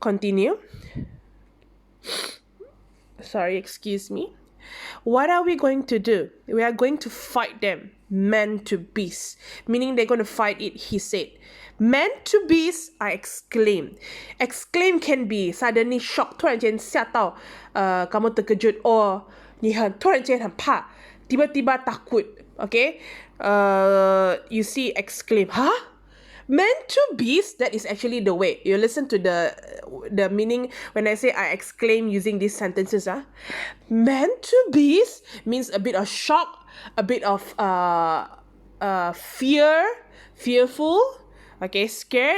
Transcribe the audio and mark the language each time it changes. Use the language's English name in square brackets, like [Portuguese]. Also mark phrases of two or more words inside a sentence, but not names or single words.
[English] Continue. Sorry, excuse me. What are we going to do? We are going to fight them, man to beast. Meaning they're going to fight it, he said. Man to beast, I exclaim. Exclaim can be suddenly shocked, [Chinese] 突然间吓到, [Malay] kamu terkejut, [Chinese] or 你很突然间很怕, [Malay] tiba-tiba takut, [English] okay? You see exclaim, huh? Man to beast, that is actually the way. You listen to the meaning when I say I exclaim using these sentences. Man to beast means a bit of shock, a bit of fearful, okay, scared.